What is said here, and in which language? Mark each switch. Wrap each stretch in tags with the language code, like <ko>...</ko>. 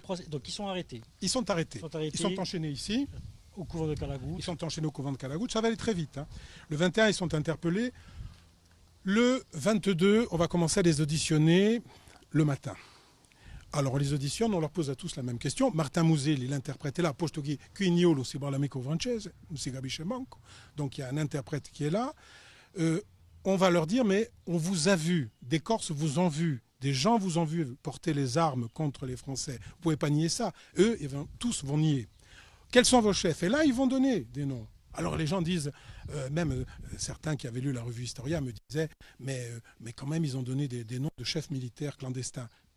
<fr>donc ils sont arrêtés. Ils sont arrêtés. Ils sont enchaînés ici. Au couvent de Calaguccia. Ils sont enchaînés au couvent de Calaguccia. Ça va aller très vite. Hein. Le 21, ils sont interpellés. Le 22, on va commencer à les auditionner le matin. Alors, on les auditionne, on leur pose à tous la même question.</fr> <it>Martin Mouzé,</it> <fr>il interprète là,</fr> <it>posto che qui Niolo si parla mica francese, non si capisce manco.</it> <fr>Donc, il y a un interprète qui est là. On va leur dire, mais on vous a vu, des Corses vous ont vu, des gens vous ont vu porter les armes contre les Français. Vous ne pouvez pas nier ça. Eux, tous vont nier. Quels sont vos chefs? Et là, ils vont donner des noms. Alors les gens disent, même certains qui avaient lu la revue Historia me disaient, mais quand même, ils ont donné des noms de chefs militaires clandestins.</fr>